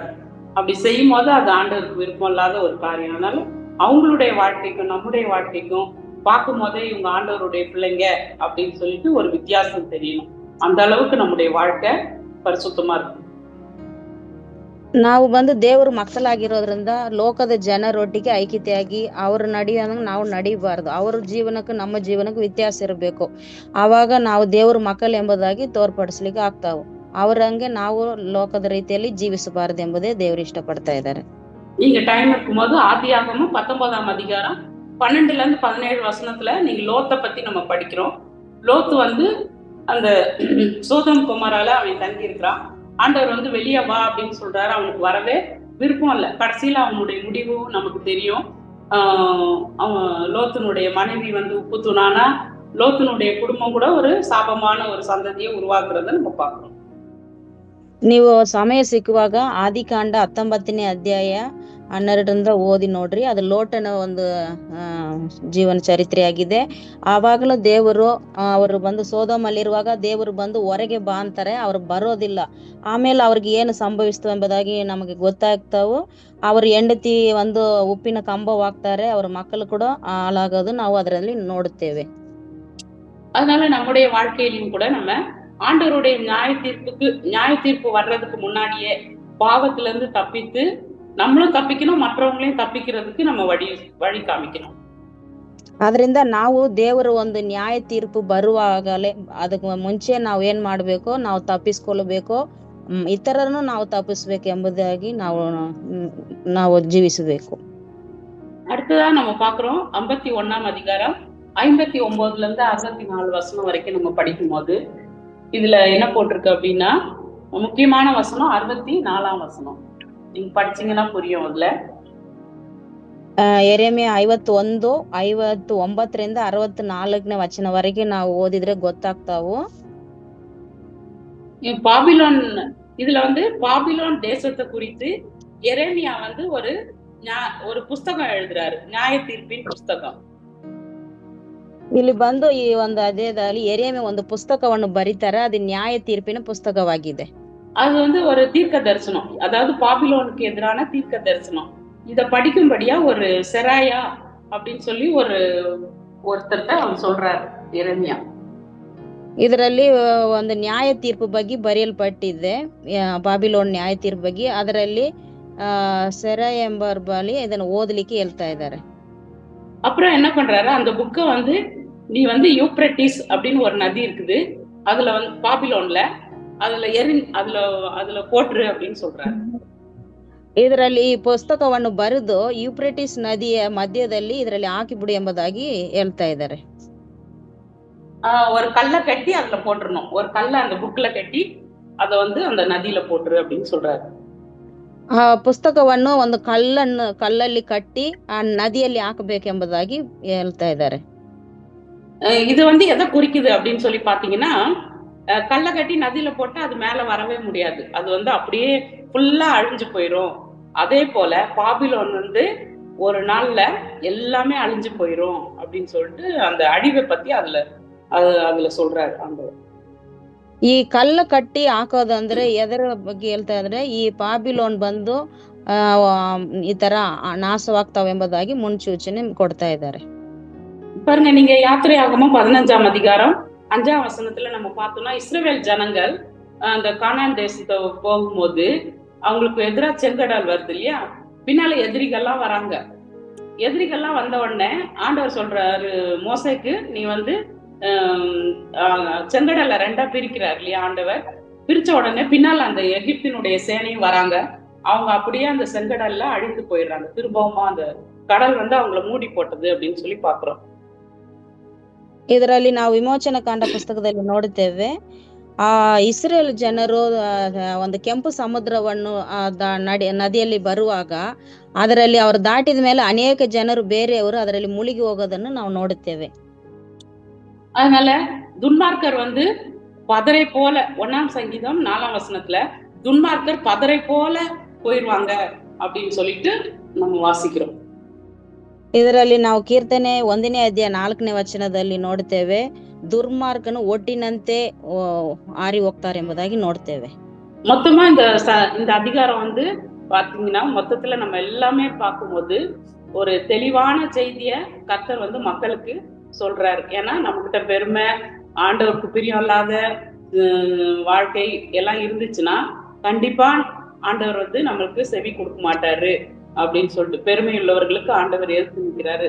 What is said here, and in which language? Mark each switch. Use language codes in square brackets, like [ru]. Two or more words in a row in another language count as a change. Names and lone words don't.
[ta] அப்படி செய்யும் போது அது ஆண்டவருக்கு விருப்பம் இல்லாத ஒரு காரியம். அதனால அவங்களுடைய வாழ்க்கைக்கும் நம்முடைய வாழ்க்கைக்கும் பார்க்கும் போதே இவங்க ஆண்டவருடைய பிள்ளைங்க அப்படின்னு சொல்லிட்டு ஒரு வித்தியாசம் தெரியணும். அந்த அளவுக்கு நம்முடைய வாழ்க்கை பரிசுத்தமா இருக்கும். [kn] ನಾವು ದೇವ್ರ ಮಕ್ಕಳಾಗಿರೋದ್ರಿಂದ ಲೋಕದ ಜನರೊಟ್ಟಿಗೆ ಐಕ್ಯತೆಯಾಗಿ ಅವ್ರ ನಡೆಯೋದಂಗ ನಾವು ನಡಿಬಾರ್ದು. ಅವ್ರ ಜೀವನಕ್ಕೂ ನಮ್ಮ ಜೀವನಕ್ಕೂ ವ್ಯತ್ಯಾಸ ಇರಬೇಕು. ಆವಾಗ ನಾವು ದೇವ್ರ ಮಕ್ಕಳು ಎಂಬುದಾಗಿ ತೋರ್ಪಡಿಸ್ಲಿಕ್ಕೆ ಆಗ್ತಾವು. அவரங்கே ನಾವು ಲೋಕದ ರೀತಿಯಲ್ಲಿ ಜೀವಿಸಬಾರದು ಎಂಬುದೇ ದೇವರು ಇಷ್ಟಪಡ್ತಾ ಇದ್ದಾರೆ. [ta] நீங்க டைம் இருக்கும்போது ஆதியாகமம் 19ஆம் அதிகாரம் 12ல இருந்து 17 வசனத்துல நீங்க லோத்தை பத்தி நம்ம படிக்கிறோம். லோத்து அந்த சோதம் குமாரால அவன் தங்கி இருக்கிறான். ஆண்டவர் வெளியே வா அப்படின்னு சொல்றாரு. அவனுக்கு வரவே விருப்பம் இல்லை. கடைசியில அவனுடைய முடிவும் நமக்கு தெரியும். அவன் லோத்தினுடைய மனைவி உப்பு தூணானா லோத்தனுடைய குடும்பம் கூட ஒரு சாபமான ஒரு சந்ததியை உருவாக்குறத நம்ம பார்க்கிறோம். [kn] ನೀವು ಸಮಯ ಸಿಕ್ಕುವಾಗ ಆದಿಕಾಂಡ 19ನೇ ಅಧ್ಯಾಯ 12ರಿಂದ ಓದಿ ನೋಡ್ರಿ. ಅದು ಲೋಟನ ಒಂದು ಜೀವನ ಚರಿತ್ರೆಯಾಗಿದೆ. ಆವಾಗಲೂ ದೇವರು ಅವರು ಸೋದೋಮಲ್ಲಿರುವಾಗ ದೇವರು ಹೊರಗೆ ಬಾ ಅಂತಾರೆ. ಅವ್ರು ಬರೋದಿಲ್ಲ. ಆಮೇಲೆ ಅವ್ರಿಗೆ ಏನು ಸಂಭವಿಸ್ತು ಎಂಬುದಾಗಿ ನಮಗೆ ಗೊತ್ತಾಗ್ತಾವು. ಅವ್ರ ಹೆಂಡತಿ ಉಪ್ಪಿನ ಕಂಬವಾಗ್ತಾರೆ. ಅವ್ರ ಮಕ್ಕಳು ಕೂಡ ಹಾಳಾಗೋದು ನಾವು ಅದರಲ್ಲಿ ನೋಡುತ್ತೇವೆ. [ta] அதனால நம்முடைய வாழ்க்கையிலும் கூட நம்ம ஆண்டவருடைய நியாய தீர்ப்பு வர்றதுக்கு முன்னாடியே பாவத்திலிருந்து தப்பித்து நம்மளும் தப்பிக்கணும், மற்றவங்களையும் தப்பிக்கிறதுக்கு நம்ம வழி காமிக்கணும். [kn] ಅದರಿಂದ ನಾವು ದೇವರ ಒಂದು ನ್ಯಾಯ ತೀರ್ಪು ಬರುವಾಗಲೇ ಅದಕ್ಕೆ ಮುಂಚೆ ನಾವು ಏನ್ ಮಾಡ್ಬೇಕು, ನಾವು ತಪ್ಪಿಸ್ಕೊಳ್ಬೇಕು, ಇತರರನ್ನು ನಾವು ತಪ್ಪಿಸ್ಬೇಕು ಎಂಬುದಾಗಿ ನಾವು ಜೀವಿಸಬೇಕು. [ta] அடுத்ததா நம்ம பாக்குறோம் 51ஆம் அதிகாரம் 59ல இருந்து 64 வசனம் வரைக்கும் நம்ம படிக்கும் போது இதுல என்ன போட்டிருக்கு அப்படின்னா, முக்கியமான வசனம் 64ஆம் வசனம். நீங்க படிச்சீங்கன்னா புரியும். அதுல [kn] ಎರೆಮಿಯ 51, 59ರಿಂದ 64ನೇ ವಚನವರೆಗೆ ನಾವು ಓದಿದ್ರೆ ಗೊತ್ತಾಗ್ತಾವು. [ta] பாபிலோன் இதுல பாபிலோன் தேசத்தை குறித்து எரேமியா ஒரு புஸ்தகம் எழுதுறாரு, நியாய தீர்ப்பின் புஸ்தகம். [kn] ಇಲ್ಲಿ ಈ ಒಂದು ಅಧ್ಯಾಯದಲ್ಲಿ ಎರೆಮಿಯ ಒಂದು ಪುಸ್ತಕವನ್ನು ಬರೀತಾರೆ. ಅದು ನ್ಯಾಯ ತೀರ್ಪಿನ ಪುಸ್ತಕವಾಗಿದೆ. [ta] அது ஒரு தீர்க்க தரிசனம், அதாவது பாபிலோனுக்கு எதிரான தீர்க்க தரிசனம். இத படிக்கும்படியா ஒரு செராயா அப்படின்னு சொல்லி ஒருத்தர்ட்ட அவன் சொல்றாரு எரேமியா. [kn] ಇದರಲ್ಲಿ ಒಂದು ನ್ಯಾಯ ತೀರ್ಪು ಬಗ್ಗೆ ಬರೆಯಲ್ಪಟ್ಟಿದೆ, ಬಾಬಿಲೋನ್ ನ್ಯಾಯ ತೀರ್ಪು ಬಗ್ಗೆ. ಅದರಲ್ಲಿ ಸೆರಾ ಎಂಬರ್ ಬಳಿ ಇದನ್ನು ಓದಲಿಕ್ಕೆ ಹೇಳ್ತಾ ಇದ್ದಾರೆ. [ta] அப்புறம் என்ன பண்றாரு, அந்த புக்கை நீ யூப்ரட்டிஸ் அப்படின்னு ஒரு நதி இருக்குது, அதுல பாபிலோன்ல அதுல போட்டுரு அப்படின்னு சொல்றாரு. [kn] ಇದರಲ್ಲಿ ಈ ಪುಸ್ತಕವನ್ನು ಬರೆದು ಯೂಪ್ರಟಿಸ್ ನದಿಯ ಮಧ್ಯದಲ್ಲಿ ಇದರಲ್ಲಿ ಹಾಕಿಬಿಡಿ ಎಂಬುದಾಗಿ ಹೇಳ್ತಾ ಇದ್ದಾರೆ. [ta] ஒரு கல்லை கட்டி அதுல போட்டுறணும். ஒரு கல்லை அந்த புக்ல கட்டி அத அந்த நதியில போட்டுரு அப்படின்னு சொல்றாரு. [kn] ಆ ಪುಸ್ತಕವನ್ನು ಒಂದು ಕಲ್ಲಲ್ಲಿ ಕಟ್ಟಿ ಆ ನದಿಯಲ್ಲಿ ಹಾಕಬೇಕೆಂಬುದಾಗಿ ಹೇಳ್ತಾ ಇದ್ದಾರೆ. [ta] இது எதை குறிக்குது அப்படின்னு சொல்லி பாத்தீங்கன்னா, கல்லை கட்டி நதியில போட்டா அது மேல வரவே முடியாது. அது அப்படியே ஃபுல்லா அழிஞ்சு போயிரும். அதே போல பாபிலோன் ஒரு நாள்ல எல்லாமே அழிஞ்சு போயிரும் அப்படின்னு சொல்லிட்டு அந்த அழிவை பத்தி அதுல சொல்றாரு ஆண்டவர். [kn] ಈ ಕಲ್ಲ ಕಟ್ಟಿ ಹಾಕೋದಂದ್ರೆ ಎದರ ಬಗ್ಗೆ ಹೇಳ್ತಾ ಇದ್ರೆ ಈ ಪಾಬಿಲೋನ್ ಬಂದು ಈ ತರ ನಾಶವಾಗ್ತಾವೆಂಬುದಾಗಿ ಮುನ್ಸೂಚನೆ ಕೊಡ್ತಾ ಇದ್ದಾರೆ. [ta] பாருங்க, நீங்க யாத்திரையாகமம் 15ஆம் அதிகாரம் 5ஆம் வசனத்துல நம்ம பார்த்தோம்னா, இஸ்ரவேல் ஜனங்கள் அந்த கானான் தேசத்தை போகும்போது அவங்களுக்கு எதிரா செங்கடல் வருது இல்லையா, பின்னால எதிரிகள்லாம் வராங்க. எதிரிகள்லாம் வந்த உடனே ஆண்டவர் சொல்றாரு மோசேக்கு, நீ செங்கடலை 2ஆ பிரிக்கிறார் இல்லையா ஆண்டவர். பிரிச்ச உடனே பின்னால் அந்த எகிப்தினுடைய சேனையும் வராங்க. அவங்க அப்படியே அந்த செங்கடல்ல அழிந்து போயிடுறாங்க. திரும்பவுமா அந்த கடல் அவங்கள மூடி போட்டது அப்படின்னு சொல்லி பாக்குறோம். [kn] ಇದರಲ್ಲಿ ನಾವು ವಿಮೋಚನಾ ಕಾಂಡ ಪುಸ್ತಕದಲ್ಲಿ ನೋಡುತ್ತೇವೆ, ಇಸ್ರೇಲ್ ಜನರು ಒಂದು ಕೆಂಪು ಸಮುದ್ರವನ್ನು ನದಿಯಲ್ಲಿ ಬರುವಾಗ ಅದರಲ್ಲಿ ಅವರು ದಾಟಿದ ಮೇಲೆ ಅನೇಕ ಜನರು ಬೇರೆಯವರು ಅದರಲ್ಲಿ ಮುಳುಗಿ ಹೋಗೋದನ್ನು ನಾವು ನೋಡುತ್ತೇವೆ. [ta] அதனால துன்மார்க்கர் பதரை போல 1ஆம் சங்கீதம் 4ஆம் வசனத்துல துன்மார்க்கர் பதரை போல போயிருவாங்க அப்படின்னு சொல்லிட்டு நம்ம வாசிக்கிறோம். [kn] ಇದರಲ್ಲಿ ನಾವು ಕೀರ್ತನೆ 1ನೇ ಅಧ್ಯಾಯ 4ನೇ ವಚನದಲ್ಲಿ ನೋಡುತ್ತೇವೆ, ದುರ್ಮಾರ್ಗನು ಒಟ್ಟಿನಂತೆ ಆರಿ ಹೋಗ್ತಾರೆ ಎಂಬುದಾಗಿ ನೋಡ್ತೇವೆ. [ta] மொத்தமா இந்த அதிகாரம் பாத்தீங்கன்னா, மொத்தத்துல நம்ம எல்லாமே பார்க்கும்போது ஒரு தெளிவான செய்திய கர்த்தர் மக்களுக்கு சொல்றாரு. ஏன்னா நம்ம கிட்ட பெருமை, ஆண்டவருக்கு பிரியம் இல்லாத வாழ்க்கை எல்லாம் இருந்துச்சுன்னா கண்டிப்பா ஆண்டவர் நம்மளுக்கு செவி கொடுக்க மாட்டாரு அப்படின்னு சொல்லிட்டு பெருமை உள்ளவர்களுக்கு ஆண்டவர் எதிர்த்து நிற்கிறாரு.